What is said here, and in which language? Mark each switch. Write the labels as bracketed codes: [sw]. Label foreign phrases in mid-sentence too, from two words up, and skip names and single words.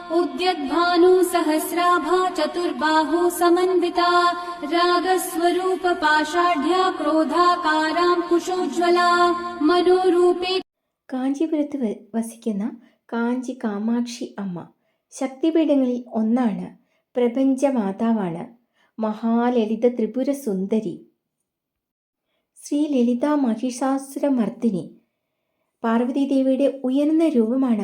[sa] उद्यद्भानु सहस्राभा चतुर्बाहु समन्विता रागस्वरूप पाषाढ्या क्रोधाकारां कुशोज्वला मनोरूपे. [ml] കാഞ്ചീപുരത്ത് വസിക്കുന്ന കാഞ്ചി കാമാക്ഷി അമ്മ ശക്തിപീഠങ്ങളിൽ ഒന്നാണ്. പ്രപഞ്ചമാതാവാണ്. മഹാലളിത ത്രിപുര സുന്ദരി, ശ്രീ ലളിതാ മഹിഷാസുരമർദ്ദിനി. പാർവതീദേവിയുടെ ഉയർന്ന രൂപമാണ്.